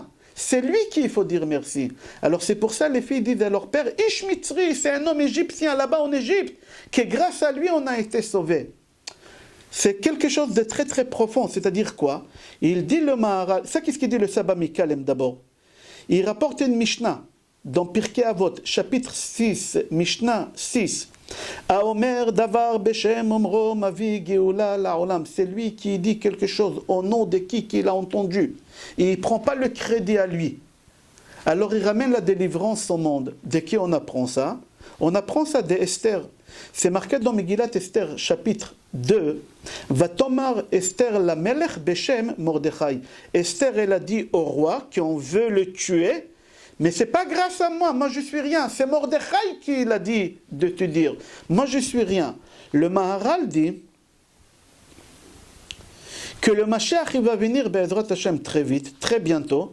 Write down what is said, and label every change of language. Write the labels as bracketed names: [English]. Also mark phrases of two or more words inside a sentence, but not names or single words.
[French] C'est lui qu'il faut dire merci. Alors c'est pour ça les filles disent à leur père, [Hebrew] איש מצרי, [French] c'est un homme égyptien là-bas en Égypte, que grâce à lui on a été sauvés. C'est quelque chose de très très profond, c'est-à-dire quoi? Il dit le Maharal, ça qu'est-ce qu'il dit le Saba Mikalem d'abord? Il rapporte une Mishnah dans Pirkei Avot, chapitre 6, Mishnah 6. [Hebrew] האומר דבר בשם אומרו מביא גאולה לעולם. [French] C'est lui qui dit quelque chose au nom de qui qu'il a entendu. Et il ne prend pas le crédit à lui. Alors il ramène la délivrance au monde. De qui on apprend ça? On apprend ça d'Esther. C'est marqué dans Megillat Esther, chapitre 2. [Hebrew] ותאמר אסתר למלך בשם מרדכי. [French] Esther, elle a dit au roi qu'on veut le tuer. Mais ce n'est pas grâce à moi, moi je suis rien. C'est Mordechai qui l'a dit de te dire. Moi je suis rien. Le Maharal dit que le Mashiach il va venir [Hebrew] בעזרת השם [French] très vite, très bientôt.